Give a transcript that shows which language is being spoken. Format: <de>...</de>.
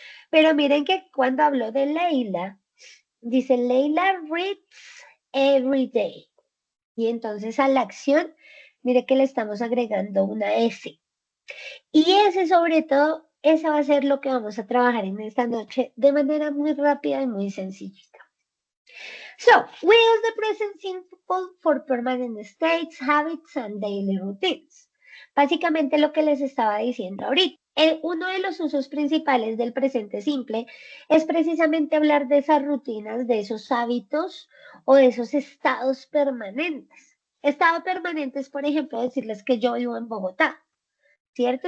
<es>Pero miren que cuando hablo de Leila, dice</es> <en>Leila reads every day.</en> <es>Y entonces a la acción, mire que le estamos agregando una S. Y ese sobre todo, esa va a ser lo que vamos a trabajar en esta noche de manera muy rápida y muy sencillita.</es> <en>So, we use the present simple for permanent states, habits, and daily routines.</en> <es>Básicamente lo que les estaba diciendo ahorita. Uno de los usos principales del presente simple es precisamente hablar de esas rutinas, de esos hábitos o de esos estados permanentes. Estado permanente es, por ejemplo, decirles que yo vivo en Bogotá. ¿Cierto?</es>